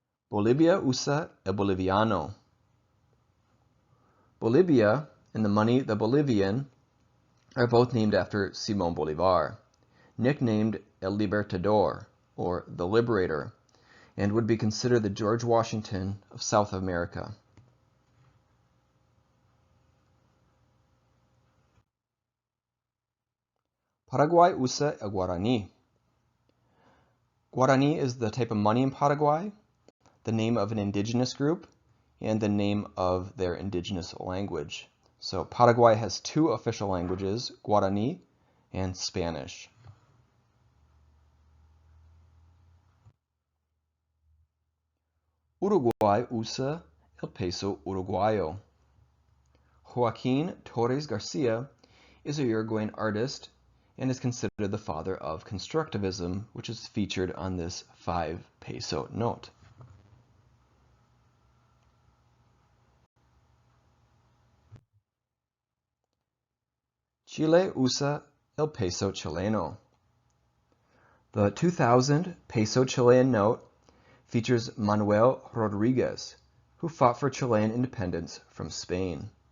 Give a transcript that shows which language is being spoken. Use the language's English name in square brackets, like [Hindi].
[Spanish] Bolivia usa el boliviano. [English] Bolivia and the money the Bolivian are both named after Simón Bolívar, nicknamed El Libertador, or the Liberator, and would be considered the George Washington of South America. [Spanish] Paraguay usa el Guaraní. [English] Guaraní is the type of money in Paraguay, the name of an indigenous group, and the name of their indigenous language. So Paraguay has two official languages, Guaraní and Spanish. [Spanish] Uruguay usa el peso uruguayo. [English] Joaquín Torres Garcia is a Uruguayan artist and is considered the father of constructivism, which is featured on this 5 peso note. [Spanish] Chile usa el peso chileno. [English] The 2000 peso Chilean note features Manuel Rodriguez, who fought for Chilean independence from Spain.